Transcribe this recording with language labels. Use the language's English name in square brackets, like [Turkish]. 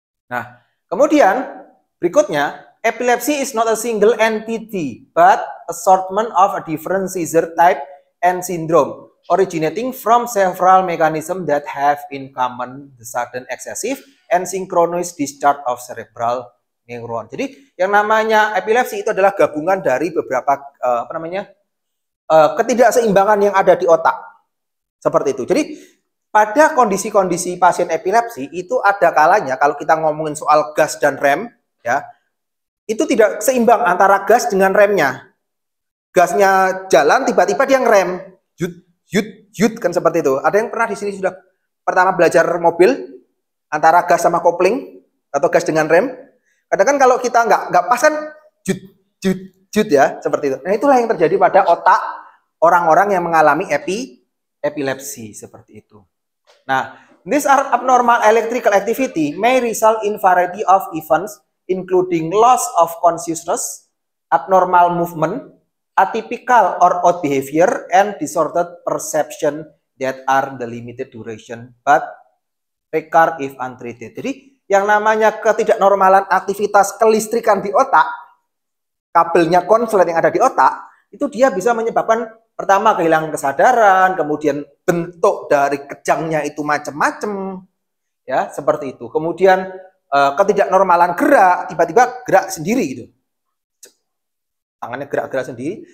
[Indonesian] Nah, kemudian berikutnya, [English] epilepsy is not a single entity, but assortment of a different seizure type and syndrome, originating from several mechanisms that have in common the sudden excessive and synchronous discharge of cerebral neuron. [Indonesian] Jadi yang namanya epilepsi itu adalah gabungan dari beberapa ketidakseimbangan yang ada di otak. Seperti itu. Jadi pada kondisi-kondisi pasien epilepsi itu ada kalanya kalau kita ngomongin soal gas dan rem, ya, itu tidak seimbang antara gas dengan remnya. Gasnya jalan, tiba-tiba dia ngerem, yut kan seperti itu. Ada yang pernah di sini sudah pertama belajar mobil antara gas sama kopling atau gas dengan rem? Kadang kan kalau kita nggak pas kan jut ya, seperti itu. Nah, itulah yang terjadi pada otak orang-orang yang mengalami epilepsi seperti itu. [English] Nah, these are abnormal electrical activity may result in variety of events including loss of consciousness, abnormal movement, atypical or odd behavior, and distorted perception that are the limited duration but recur if untreated. [Indonesian] Jadi yang namanya ketidaknormalan aktivitas kelistrikan di otak, kabelnya konslet yang ada di otak, itu dia bisa menyebabkan pertama kehilangan kesadaran, kemudian bentuk dari kejangnya itu macam-macam, ya seperti itu. Kemudian ketidaknormalan gerak, tiba-tiba gerak sendiri gitu, tangannya gerak-gerak sendiri.